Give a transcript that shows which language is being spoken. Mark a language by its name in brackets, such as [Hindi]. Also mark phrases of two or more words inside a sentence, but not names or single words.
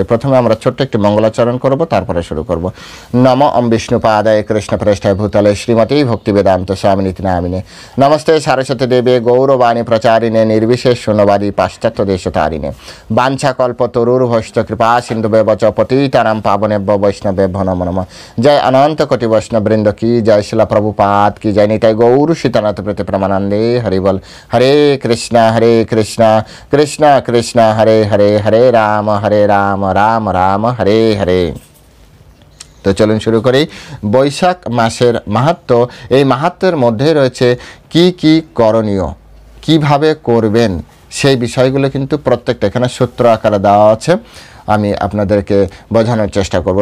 [Bangla] প্রথমে আমরা ছোট্ট একটি মঙ্গলাচরণ করব, তারপরে শুরু করব। [Sanskrit] নম ওম বিষ্ণুপাদায় কৃষ্ণপ্রেষ্ঠায় ভূতলে শ্রীমতী ভক্তিবেদান্ত স্বামিনীতি নামিনে নমস্তে সারস্বতী দেবে গৌরবাণী প্রচারিণে নির্বিশেষ শূন্যবাদী পাশ্চাত্য দেশতারিণে বাঞ্ছাকল্প তরুর্ভশ্চ কৃপা সিন্ধুবেব চ পতিতানাং পাবনেভ্যো वैष्णवेभ्यो नमो नमः। [Hindi] जय अनंत कोटि वैष्णव वृंद की जय, शिला प्रभुपाद की जय, निताय गौर सीतानाथ प्रति प्रमानंदे हरि बोल। [Sanskrit] हरे कृष्ण कृष्ण कृष्ण हरे हरे, हरे राम राम राम हरे हरे। [Bangla] তো চলুন শুরু করি। বৈশাখ মাসের মাহাত্ম্য, এই মাহাত্ম্যের মধ্যে রয়েছে কি কি করণীয়, কিভাবে করবেন সেই বিষয়গুলো কিন্তু প্রত্যেকটা এখানে সূত্র আকারে দেওয়া আছে, আমি আপনাদেরকে বোঝানোর চেষ্টা করব।